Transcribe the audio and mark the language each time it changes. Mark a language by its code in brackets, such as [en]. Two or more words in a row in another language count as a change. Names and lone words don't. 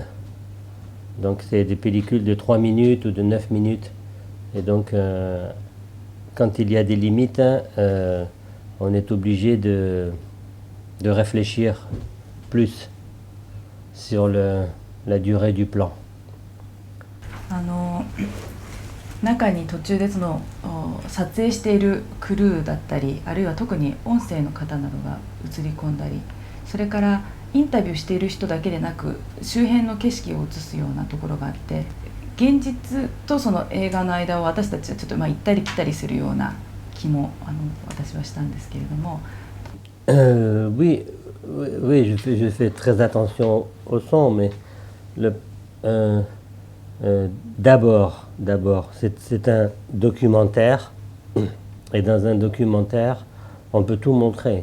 [fr] Donc c'est des pellicules de 3 minutes ou de 9 minutes. Et donc quand il y a des limites, on est obligé de réfléchir plus sur la durée du plan. [ja] 中に途中でその撮影しているクルーだったり、あるいは特に音声の方などが映り込んだり、それからインタビューしている人だけでなく周辺の景色を映すようなところがあって、現実とその映画の間を私たちはちょっと行ったり来たりするような気も私はしたんですけれども。 [fr] Oui, je fais très attention au son, mais d'abord, c'est un documentaire, et dans un documentaire, on peut tout montrer.